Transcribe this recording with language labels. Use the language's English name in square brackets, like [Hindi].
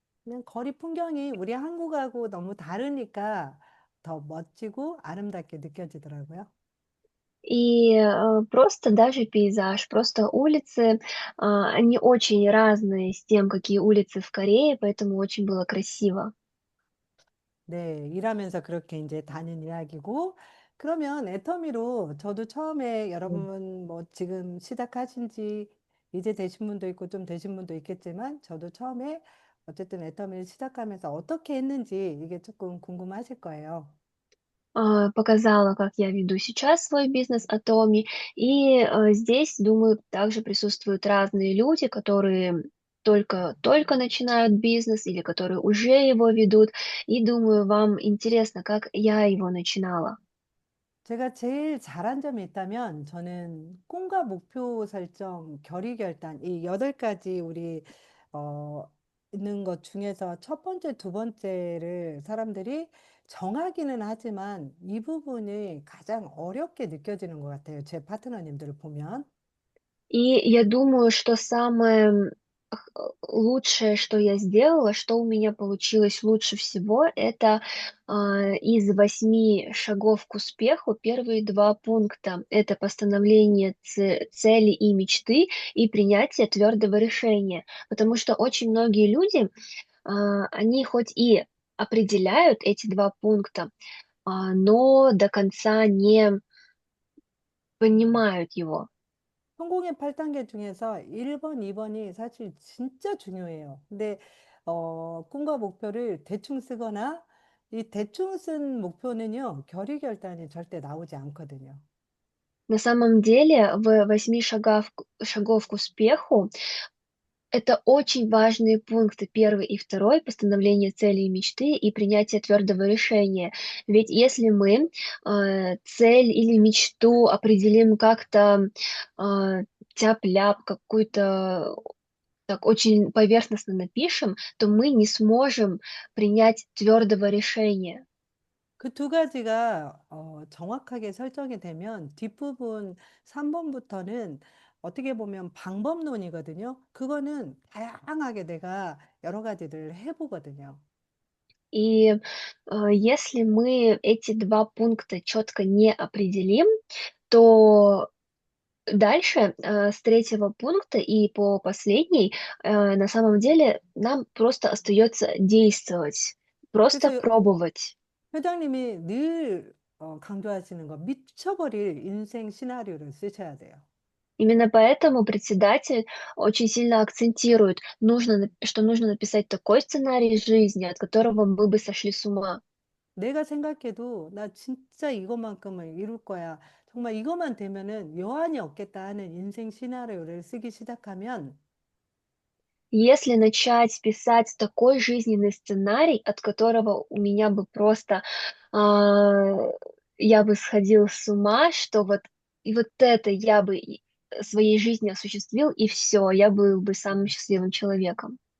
[Korean] 그냥 거리 풍경이 우리 한국하고 너무 다르니까 더 멋지고 아름답게 느껴지더라고요. [Russian] И просто даже пейзаж, просто улицы, они очень разные с тем, какие улицы в Корее, поэтому очень было красиво. [Korean] 네, 일하면서 그렇게 이제 다는 이야기고, 그러면 애터미로 저도 처음에 여러분 뭐 지금 시작하신 지 이제 되신 분도 있고 좀 되신 분도 있겠지만, 저도 처음에 어쨌든 애터미를 시작하면서 어떻게 했는지 이게 조금 궁금하실 거예요. [Russian] Показала, как я веду сейчас свой бизнес Atomi. И здесь, думаю, также присутствуют разные люди, которые только начинают бизнес или которые уже его ведут. И думаю, вам интересно, как я его начинала. [Korean] 제가 제일 잘한 점이 있다면 저는 꿈과 목표 설정, 결의 결단, 이 8가지 우리 어, 있는 것 중에서 첫 번째, 두 번째를 사람들이 정하기는 하지만 이 부분이 가장 어렵게 느껴지는 것 같아요. 제 파트너님들을 보면. [Russian] И я думаю, что самое лучшее, что я сделала, что у меня получилось лучше всего, это из 8 шагов к успеху первые 2 пункта. Это постановление цели и мечты и принятие твердого решения. Потому что очень многие люди, они хоть и определяют эти 2 пункта, но до конца не понимают его. [Korean] 성공의 8단계 중에서 1번, 2번이 사실 진짜 중요해요. 근데 꿈과 목표를 대충 쓰거나 이 대충 쓴 목표는요, 결의 결단이 절대 나오지 않거든요. [Russian] На самом деле, в 8 шагов к успеху это очень важные пункты. Первый и второй — постановление цели и мечты и принятие твердого решения. Ведь если мы цель или мечту определим как-то тяп-ляп, какую-то так очень поверхностно напишем, то мы не сможем принять твердого решения. [Korean] 그 두 가지가 정확하게 설정이 되면 뒷부분 3번부터는 어떻게 보면 방법론이거든요. 그거는 다양하게 내가 여러 가지를 해보거든요. [Russian] И если мы эти 2 пункта четко не определим, то дальше, с третьего пункта и по последний, на самом деле нам просто остается действовать, просто [Korean] 그래서 [Russian] пробовать. [Korean] 회장님이 늘 강조하시는 거 미쳐버릴 인생 시나리오를 쓰셔야 돼요. [Russian] Именно поэтому председатель очень сильно акцентирует, что нужно написать такой сценарий жизни, от которого мы бы сошли с ума. [Korean] 내가 생각해도 나 진짜 이것만큼은 이룰 거야. 정말 이것만 되면은 여한이 없겠다 하는 인생 시나리오를 쓰기 시작하면 [Russian] Если начать писать такой жизненный сценарий, от которого у меня бы просто а, я бы сходил с ума, что вот и вот это я бы своей жизни осуществил, и все, я был бы самым счастливым человеком,